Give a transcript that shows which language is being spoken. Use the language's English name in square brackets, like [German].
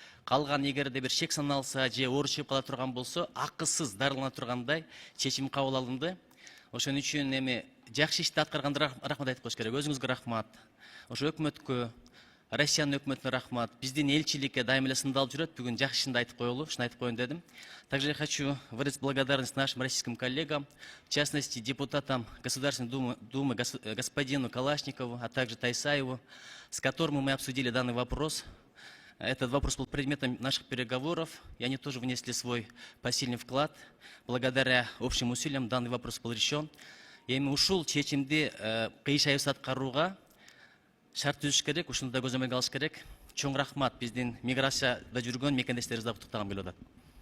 [Kyrgyz] Калган эгерде бир шек саналса же оору чыгып кала турган болсо, акысыз дарылана тургандай чечим кабыл алынды. Ошон үчүн эми жакшы ишти аткарганда рахмат айтып коюш керек. Өзүңүзгө рахмат. Ошо өкмөткө, Россиянын өкмөтүнө рахмат. Биздин элчиликке дайым эле сындалып жүрөт. Бүгүн жакшы ишинди айтып коелу, ушуну айтып коеюн дедим. [Russian] Также я хочу выразить благодарность нашим российским коллегам, в частности депутатам Государственной Думы господину Калашникову, а также Тайсаеву, с которым мы обсудили данный вопрос. Этот вопрос был предметом наших переговоров, и они тоже внесли свой посильный вклад. Благодаря общим усилиям данный вопрос был решен. [Kyrgyz] Эми ушул чечимди кыйшайып аткарууга шарт түзүш керек, ушуну да көзөмөлгө алыш керек. Чоң рахмат, биздин миграцияда жүргөн мекендештерибизди куттуктагым келип атат.